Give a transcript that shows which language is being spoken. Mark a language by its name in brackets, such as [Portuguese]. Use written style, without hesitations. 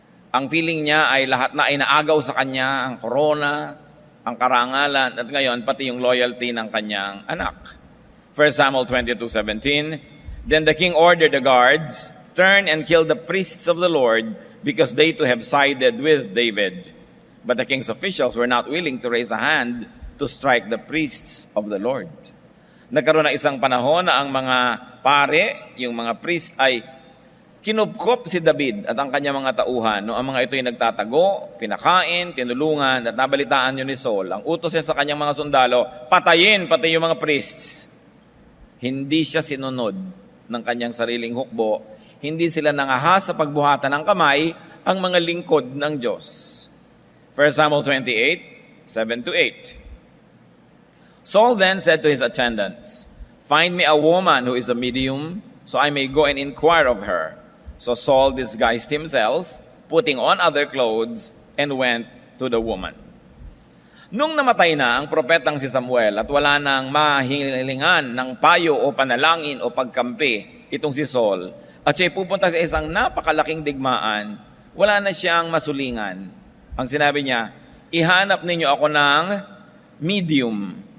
[Filipino] Ang feeling niya ay lahat na ay naagaw sa kanya, ang korona, ang karangalan, at ngayon pati yung loyalty ng kanyang anak. [English] 1 Samuel 22:17, Then the king ordered the guards, turn and kill the priests of the Lord, because they too have sided with David. But the king's officials were not willing to raise a hand to strike the priests of the Lord. [Filipino] Nagkaroon na isang panahon na ang mga pare, yung mga priest ay kinupkop si David at ang kanyang mga tauhan. No, ang mga ito ay nagtatago, pinakain, tinulungan, at nabalitaan yun ni Saul. Ang utos niya sa kanyang mga sundalo, patayin pati yung mga priests. Hindi siya sinunod ng kanyang sariling hukbo. Hindi sila nangahas sa pagbuhatan ng kamay ang mga lingkod ng Diyos. [English] 1 Samuel 28:7-8. Saul then said to his attendants, "Find me a woman who is a medium, so I may go and inquire of her." So Saul disguised himself, putting on other clothes, and went to the woman. [Filipino] Nung namatay na ang propetang si Samuel at wala nang mahilingan ng payo o panalangin o pagkampi itong si Saul, at siya'y pupunta sa isang napakalaking digmaan, wala na siyang masulingan. Ang sinabi niya, ihanap ninyo ako ng medium.